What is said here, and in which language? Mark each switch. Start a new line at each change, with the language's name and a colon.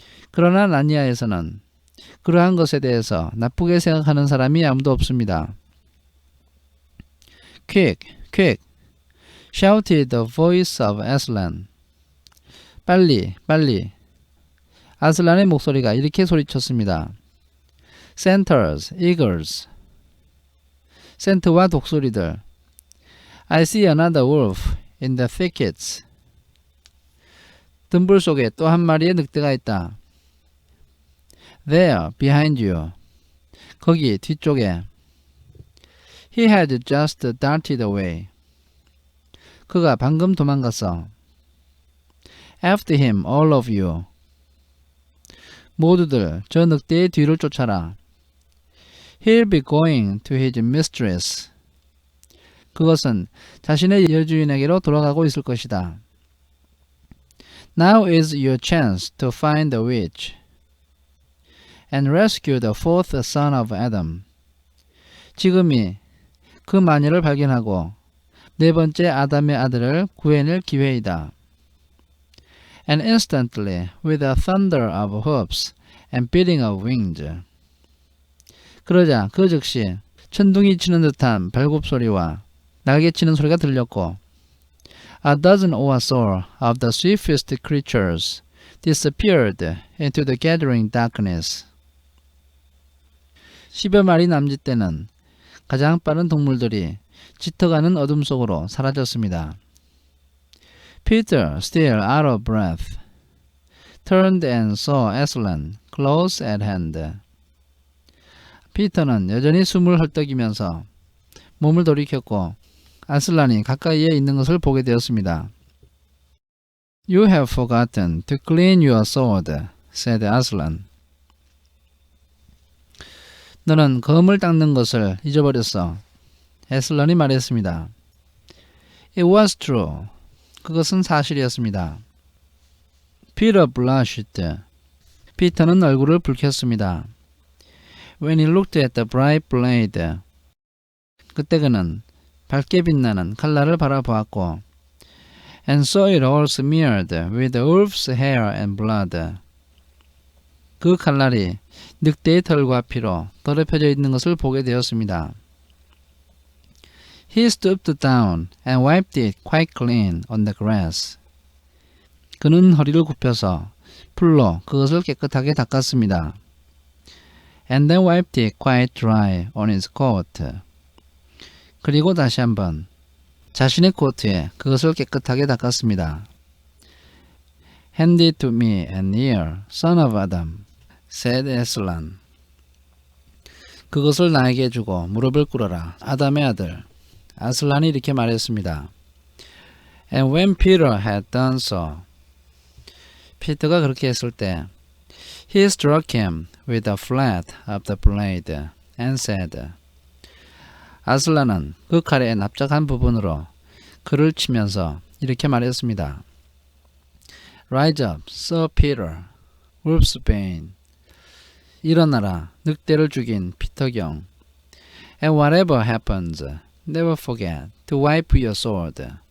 Korean: 그러나 나니아에서는 그러한 것에 대해서 나쁘게 생각하는 사람이 아무도 없습니다.
English: Quick, quick, shouted the voice of Aslan.
Korean: 빨리, 빨리. 아슬란의 목소리가 이렇게 소리쳤습니다.
English: Centers, eagles.
Korean: 센트와 독수리들.
English: I see another wolf in the thickets.
Korean: 덤불 속에 또 한 마리의 늑대가 있다.
English: There, behind you.
Korean: 거기 뒤쪽에.
English: He had just darted away.
Korean: 그가 방금 도망갔어.
English: After him, all of you.
Korean: 모두들 저 늑대의 뒤를 쫓아라.
English: He'll be going to his mistress.
Korean: 그것은 자신의 여주인에게로 돌아가고 있을 것이다.
English: Now is your chance to find the witch and rescue the fourth son of Adam.
Korean: 지금이 그 마녀를 발견하고 네 번째 아담의 아들을 구해낼 기회이다.
English: And instantly, with a thunder of hoofs and beating of wings.
Korean: 그러자 그 즉시 천둥이 치는 듯한 발굽소리와 날개 치는 소리가 들렸고
English: A dozen or so of the swiftest creatures disappeared into the gathering darkness.
Korean: 10여 마리 남짓대는 가장 빠른 동물들이 짙어가는 어둠 속으로 사라졌습니다.
English: Peter, still out of breath, turned and saw Aslan close at hand.
Korean: 피터는 여전히 숨을 헐떡이면서 몸을 돌이켰고 아슬란이 가까이에 있는 것을 보게 되었습니다.
English: You have forgotten to clean your sword, said Aslan.
Korean: 너는 검을 닦는 것을 잊어버렸어. 에슬런이 말했습니다.
English: It was true.
Korean: 그것은 사실이었습니다.
English: Peter blushed.
Korean: 피터는 얼굴을 붉혔습니다.
English: When he looked at the bright blade.
Korean: 그때 그는 밝게 빛나는 칼날을 바라보았고
English: And saw it all smeared with the wolf's hair and blood.
Korean: 그 칼날이 늑대의 털과 피로 더럽혀져 있는 것을 보게 되었습니다.
English: He stooped down and wiped it quite clean on the grass.
Korean: 그는 허리를 굽혀서 풀로 그것을 깨끗하게 닦았습니다.
English: And then wiped it quite dry on his coat.
Korean: 그리고 다시 한번 자신의 코트에 그것을 깨끗하게 닦았습니다.
English: Hand it to me and ear, son of Adam, said Aslan.
Korean: 그것을 나에게 주고 무릎을 꿇어라, 아담의 아들. 아슬란이 이렇게 말했습니다.
English: And when Peter had done so,
Korean: 피터가 그렇게 했을 때,
English: he struck him with the flat of the blade and said,
Korean: 아슬란은 그 칼의 납작한 부분으로 그를 치면서 이렇게 말했습니다.
English: Rise up, Sir Peter, wolfsbane.
Korean: 일어나라, 늑대를 죽인 피터경.
English: And whatever happens, never forget to wipe your sword.